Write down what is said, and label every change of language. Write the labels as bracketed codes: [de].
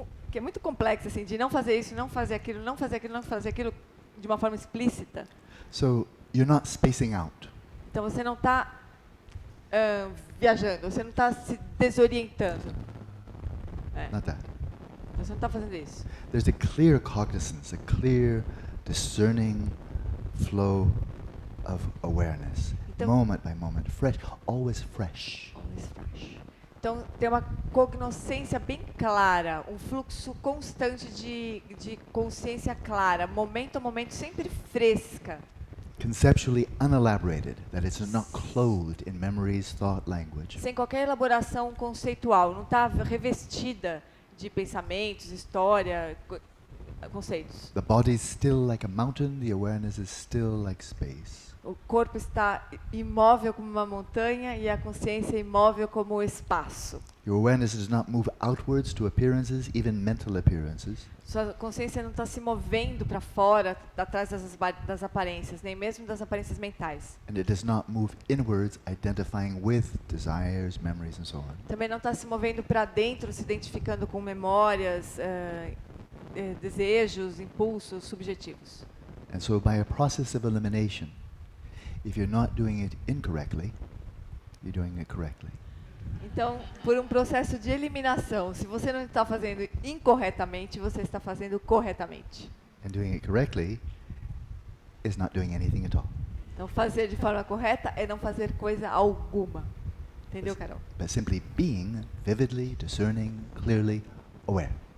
[pt] que é muito complexa, assim, de não fazer isso, não fazer aquilo, não fazer aquilo, não fazer aquilo, de uma forma explícita. [en] So you're not spacing out. [pt] Então, você não está viajando, você não está se desorientando. [en] Not that. [pt] Você não está fazendo isso. [en] There's a clear cognizance, a clear, discerning flow of awareness, [pt] Então, [en] moment by moment, fresh, always fresh. always fresh. [pt] Então, tem uma cognoscência bem clara, um fluxo constante de consciência clara, momento a momento, sempre fresca. [en] Conceptually unelaborated, that it's not clothed in memories, thought, language. [pt] Sem qualquer elaboração conceitual, não está revestida de pensamentos, história, conceitos. [en] The body is still like a mountain, the awareness is still like space. [pt] O corpo está imóvel como uma montanha e a consciência imóvel como o espaço. [en] Your awareness does not move outwards to appearances, even mental appearances. [pt] Sua consciência não está se movendo para fora, atrás das aparências, nem mesmo das aparências mentais. [en] And it does not move inwards, identifying with desires, memories, and so on. [pt] Também não está se movendo para dentro, se identificando com memórias, desejos, impulsos subjetivos. [en] And so by a process of elimination, if you're not doing it incorrectly, you're doing it correctly. [pt] Então, por um processo de eliminação, se você não está fazendo incorretamente, você está fazendo corretamente. [en] And doing it correctly is not doing anything at all. [pt] Então, fazer de forma correta é não fazer coisa alguma. Entendeu, Carol? [en] But simply being vividly, discerning, clearly aware.